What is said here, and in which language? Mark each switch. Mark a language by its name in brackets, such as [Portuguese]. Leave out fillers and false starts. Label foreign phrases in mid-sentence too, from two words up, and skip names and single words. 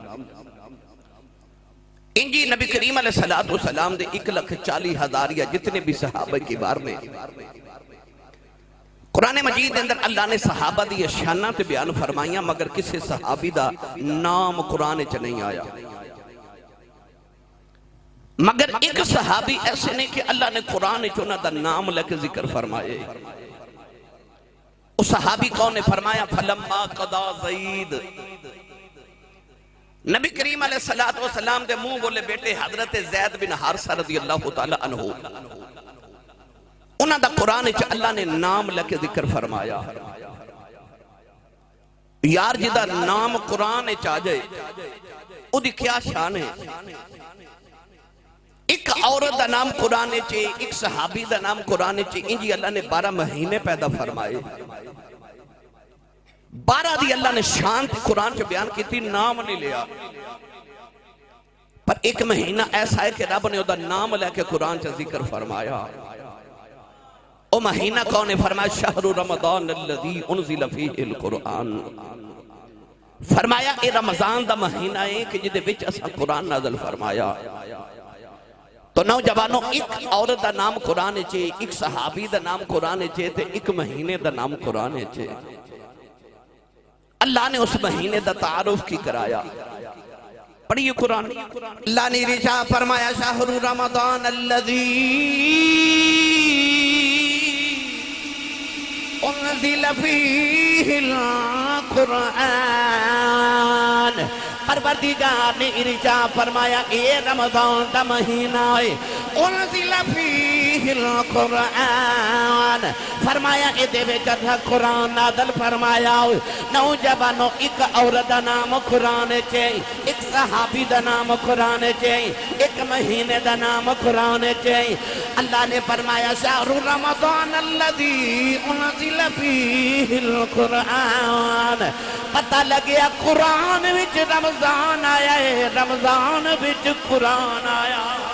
[Punjabi] انجی نبی کریم [Arabic] علیہ السلام [Punjabi] دے 1,40,000 یا جتنے بھی صحابہ کی بار میں قرآن مجید اندر اللہ نے صحابہ دی شانہ تے بیان فرمائیاں، مگر کسی صحابی دا نام قرآن چ نہیں آیا، مگر ایک صحابی ایسے نہیں کہ اللہ نے قرآن چ دا نام لے کے ذکر فرمائے۔ اس صحابی کون نے فرمایا [Arabic] فلما قضا زید، [Punjabi] نبی کریم [Arabic] علیہ السلام [Punjabi] دے منہ بولے بیٹے حضرت زید بن حارثہ [Arabic] رضی اللہ تعالی عنہ، [Punjabi] انہاں دا قرآن چ اللہ نے نام لے کے ذکر فرمایا۔ یار جدہ نام قرآن چ آ جائے او دی کیا شان ہے؟ ایک عورت دا نام قرآن چ، ایک صحابی دا نام قرآن چ، انجی اللہ نے 12 مہینے پیدا فرمائے، 12 دی اللہ نے شان قرآن چ بیان کی تھی، نام نہیں لیا، پر ایک مہینہ ایسا ہے کہ رب نے دا نام لے کے قرآن چ ذکر فرمایا۔ او مہینہ کون نے فرمایا [Arabic] شہر رمضان الذی انزل فیہ القرآن، [Punjabi] فرمایا اے رمضان دا مہینہ ہے کہ جدے وچ اسا قرآن نازل فرمایا۔ تو نوجوانوں ایک عورت دا نام قرآن چے، ایک صحابی دا نام قرآن چے تے ایک مہینے دا نام قرآن چے۔ اللہ نے اس مہینے دا تعارف کی کرایا، پڑھئے قرآن۔ اللہ نے رجا فرمایا [Arabic] شہر رمضان الذی انزل فیہ القرآن، [Punjabi] پروردگار نے ارجاء فرمایا اے رمضان دا مہینہ ہے، [Arabic] انزل فیہ القرآن [Punjabi] فرمایا ادھے وچ قرآن نازل فرمایا نوجوانو ایک عورت دا نام قرآن چاہی ایک صحابی دا نام قرآن چاہی ایک مہینے دا نام قرآن چاہی اللہ نے فرمایا [Arabic] شہر رمضان الذی انزل فیہ القرآن [Punjabi] پتہ لگیا قرآن وچ رمضان آیا ہے رمضان وچ قرآن آیا